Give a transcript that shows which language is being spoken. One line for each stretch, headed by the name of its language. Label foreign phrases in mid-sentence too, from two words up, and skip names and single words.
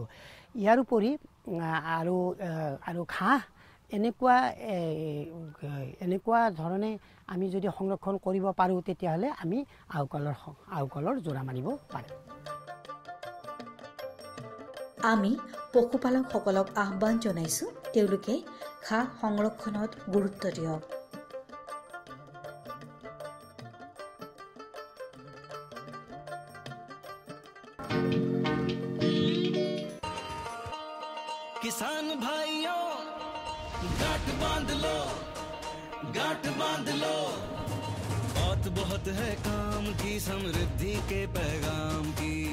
Assamese: ইয়াৰ উপৰি আৰু ঘাঁহ এনেকুৱা ধৰণে আমি যদি সংৰক্ষণ কৰিব পাৰোঁ তেতিয়াহ'লে আমি আহুকালৰ জোৰা মাৰিব পাৰিম। আমি পশুপালকসকলক আহ্বান জনাইছোঁ তেওঁলোকে ঘাঁহ সংৰক্ষণত গুৰুত্ব দিয়ক।
Hindi: किसान भाइयों गांठ बांध लो, बात बहुत है काम की, समृद्धि के पैगाम की।